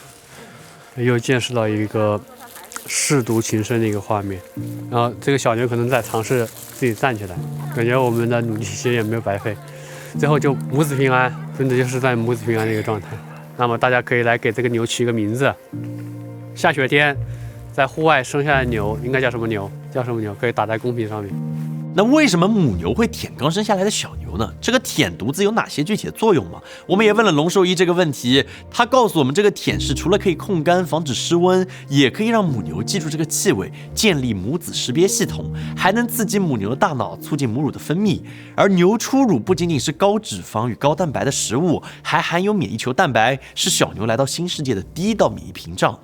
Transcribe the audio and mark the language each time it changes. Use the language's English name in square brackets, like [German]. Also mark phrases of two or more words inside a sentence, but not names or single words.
[Chinese] 又见识到一个舐犊情深的一个画面，然後這個小牛可能在嘗試自己站起來，感覺我們的努力其實也沒有白費，最後就母子平安，真的就是在母子平安的一個狀態。那麼大家可以來給這個牛取一個名字，下雪天在戶外生下來的牛應該叫什麼牛？叫什麼牛？可以打在公屏上面。那為什麼母牛會舔剛生下來的小牛呢？這個舔犢子有哪些具體的作用嗎？我們也問了龍獸醫這個問題，他告訴我們，這個舔是除了可以控乾、防止失溫，也可以讓母牛記住這個氣味，建立母子識別系統，還能刺激母牛的大腦，促進母乳的分泌。而牛初乳不僅僅是高脂肪與高蛋白的食物，還含有免疫球蛋白，是小牛來到新世界的第一道免疫屏障。